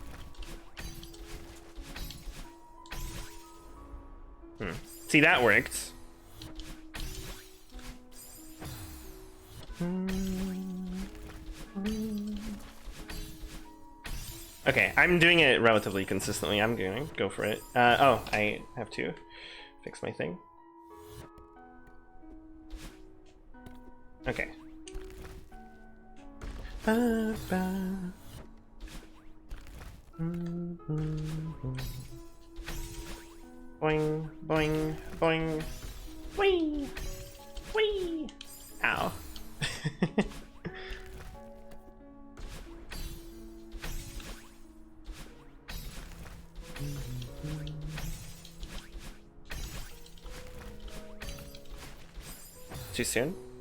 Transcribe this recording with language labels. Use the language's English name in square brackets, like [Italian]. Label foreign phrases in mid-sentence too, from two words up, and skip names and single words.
[English] See, that worked. Okay, I'm doing it relatively consistently. I'm gonna go for it. Oh, I have to fix my thing. Okay. Ba, ba. Boing, boing, boing. Whee! Whee! Ow. Too soon?